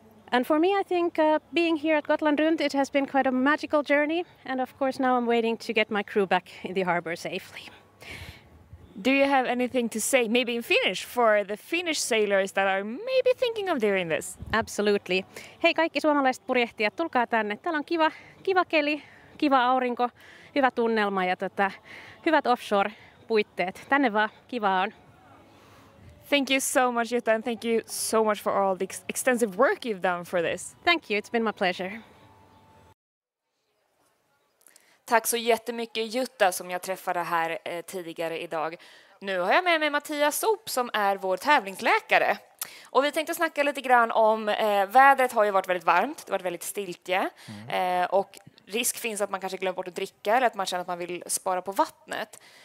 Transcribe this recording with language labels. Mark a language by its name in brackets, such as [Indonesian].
[English] And for me, I think being here at Gotland Runt, it has been quite a magical journey. And of course, now I'm waiting to get my crew back in the harbor safely. Do you have anything to say, maybe in Finnish, for the Finnish sailors that are maybe thinking of doing this? Absolutely. [Finnish] Hei kaikki suomalaiset purjehtijat, tulkaa tänne. Täällä on kiva keli, kiva aurinko, hyvä tunnelma ja hyvät offshore-puitteet. Tänne vaan, kiva on. [English] Thank you so much, Jutta, and thank you so much for all the extensive work you've done for this. Thank you, it's been my pleasure. [Swedish] Tack så jättemycket, Jutta, som jag träffade här tidigare idag. Nu har jag med mig Mattias Sop som är vår tävlingsläkare. Och vi tänkte snacka lite grann om vädret har ju varit väldigt varmt, det har varit väldigt stiltje och risk finns att man kanske glömmer bort att dricka eller att man känner att man vill spara på vattnet.